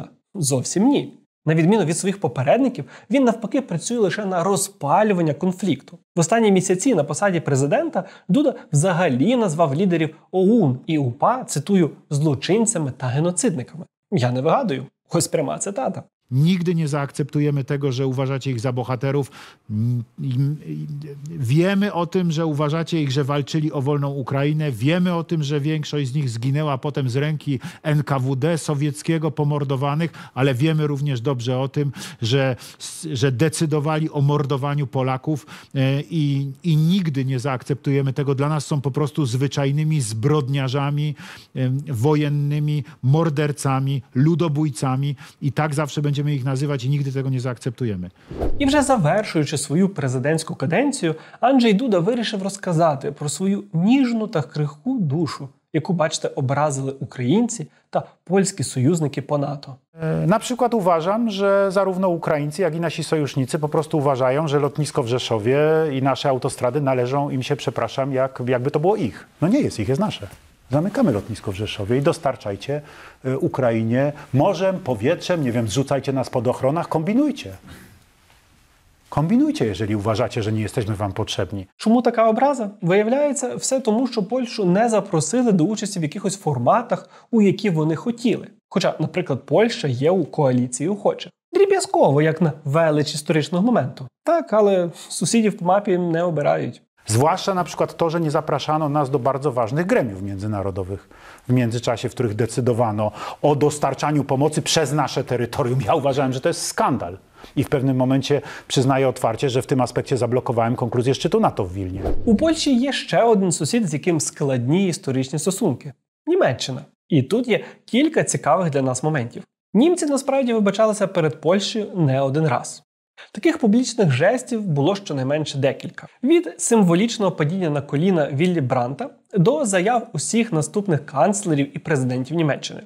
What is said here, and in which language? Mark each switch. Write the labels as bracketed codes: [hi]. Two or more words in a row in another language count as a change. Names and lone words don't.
[uk] Зовсім ні. На відміну від своїх попередників, він навпаки працює лише на розпалювання конфлікту. В останні місяці на посаді президента Дуда взагалі назвав лідерів ОУН і УПА, цитую, злочинцями та геноцидниками. Я не вигадую. Ось пряма цитата. [pl] Nigdy nie zaakceptujemy tego, że uważacie ich za bohaterów. Wiemy o tym, że uważacie ich, że walczyli o wolną Ukrainę. Wiemy o tym, że większość z nich zginęła potem z ręki NKWD sowieckiego, pomordowanych, ale wiemy również dobrze o tym, że decydowali o mordowaniu Polaków i nigdy nie zaakceptujemy tego. Dla nas są po prostu zwyczajnymi zbrodniarzami wojennymi, mordercami, ludobójcami i tak zawsze będziemy ich nazywać i nigdy tego nie zaakceptujemy. [uk] І вже завершуючи свою президентську каденцію, Анджей Дуда вирішив розказати про свою ніжну та крихку душу, яку, бачите, образили українці та польські союзники по НАТО. [pl] Na przykład uważam, że zarówno Ukraińcy, jak i nasi sojusznicy po prostu uważają, że lotnisko w Rzeszowie i nasze autostrady należą im się, przepraszam, jakby to było ich. No nie jest ich, jest nasze. Zamykamy lotnisko w Rzeszowie i dostarczajcie Ukrainie morzem, powietrzem, nie wiem, zrzucajcie nas po ochronach, kombinujcie. [uk] Комбінуйте, якщо вважаєте, що не jesteśmy вам потрібні. Чому така образа? Виявляється, все тому, що Польщу не запросили до участі в якихось форматах, у які вони хотіли. Хоча, наприклад, Польща є у коаліції охочих. Дріб'язково, як на велич історичного моменту. Так, ale сусідів по mapie не обирають. [pl] Zwłaszcza na przykład to, że nie zapraszano nas do bardzo ważnych gremiów międzynarodowych w międzyczasie, w których decydowano o dostarczaniu pomocy przez nasze terytorium. Ja uważałem, że to jest skandal. I w pewnym momencie przyznaję otwarcie, że w tym aspekcie zablokowałem konkluzję szczytu NATO w Wilnie. [uk] У Польщі є ще один сусід, з яким складні історичні стосунки – Німеччина. І тут є кілька цікавих для нас моментів. Німці насправді вибачалися перед Польщею не один раз. Таких публічних жестів було щонайменше декілька. Від символічного падіння на коліна Віллі Бранта до заяв усіх наступних канцлерів і президентів Німеччини.